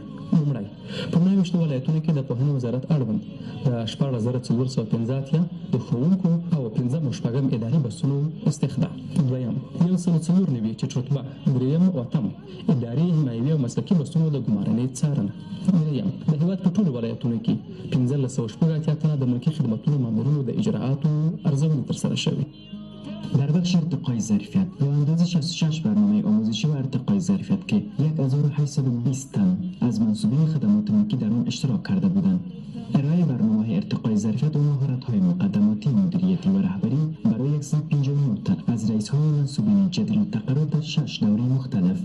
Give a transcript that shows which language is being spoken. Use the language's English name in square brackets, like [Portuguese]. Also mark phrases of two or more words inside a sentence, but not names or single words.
[Pashto] لومړی، په 29 ولایتونو کې د پوهنې وزارت اړوند د 14415 د ښوونکو او 15 اداري بسونو استخدام. دویم، 194 چې رتبه، دریم او اتم اداري، حمایوي او مسلکي بسونو د ګمارنې څارنه. دریم، د هېواد په ټولو ولایتونو کې 1580 تنه د ملکي خدمتونو مامورینو د اجراءاتو ارزونې ترسره شوې. [Persian] در بخش ارتقای ظرفیت با اندازه 66 برنامه آموزشی و ارتقای ظرفیت که 1820 تن از منصوبین خدمات ملکی در آن اشتراک کرده بودند. ارائه برنامه ارتقای ظرفیت و مهارت‌های مقدماتی مدیریتی و رهبری برای 159 تن از رئیس‌های منصوبین جدید تقرر در 6 دوره مختلف.